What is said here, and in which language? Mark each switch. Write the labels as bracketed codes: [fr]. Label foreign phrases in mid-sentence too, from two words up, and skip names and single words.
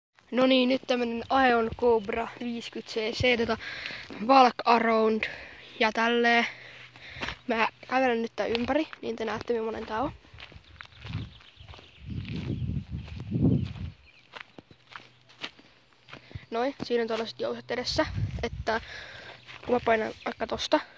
[fi] No niin, nyt tämmönen Aeon Cobra 50cc [en] walk around [fi] ja tälleen. Mä kävelen nyt tää ympäri, niin te näette millainen tää on. Noin, siinä on tällaiset jouset edessä, että kun mä painan vaikka tosta.